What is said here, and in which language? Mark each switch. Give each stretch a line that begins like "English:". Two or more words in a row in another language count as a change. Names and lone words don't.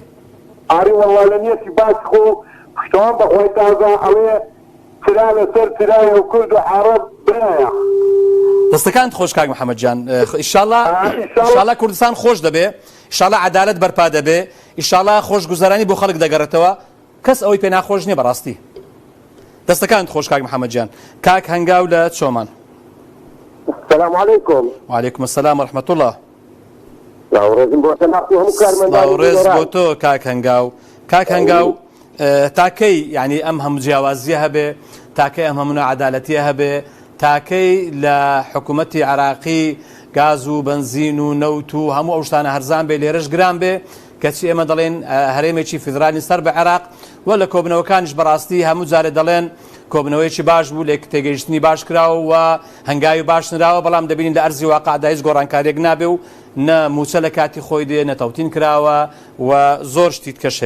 Central Kurdish: ئاری وەڵا لە نیەتی باچ خۆ پشتەوان بەخوای تازە ئەوێ ترا لەسەر ترایە و کورد و عەرەب برایە. دەستەکانت خۆش کاک محەممەد جان، ئیشاڵڵا کوردستان خۆش دەبێ، ئیشاڵڵا عەدالەت بەرپا دەبێ، ئیشاڵڵا خۆشگوزەرانی بۆ خەڵک دەگەڕێتەوە، کەس ئەوەی پێ ناخۆش نییە بەڕاستی. دەستەکانت خۆش کاک محەممەد جان. کاک هەنگاو لە چۆمان.
Arabic: السلام عليكم. وعليكم السلام ورحمة الله.
Central Kurdish: باوڕێز بۆ تۆ کاک هەنگاو. کاک هەنگاو تاکەی یعنی ئەم هەموو جیاوازیە هەبێ، تاکەی ئەم هەموو عەدالەتیە هەبێ، تاکەی لە حکوومەتی عێراقی گاز و بنزین و نەوت و هەموو ئەو شتانە هەرزان بێ، لێرەش گران بێ، کەچی ئێمە دەڵێن هەرێمێکی فیدرالی سەر بە عێراق و لە کۆبنەوەکانیش بەڕاستی هەموو جارێ دەڵێن کۆبنەوەیکی باش بوو، لێک تێگەیشتنی باش کراوە و هەنگاوی باش نراوە، بەڵام دەبینین لە ئەرزی واقعدا هیچ گۆڕانکاریەک نابێ و نە موچە لە کاتی خۆی دێ، نە تەوتین کراوە و زۆر شتی کەش هەیە.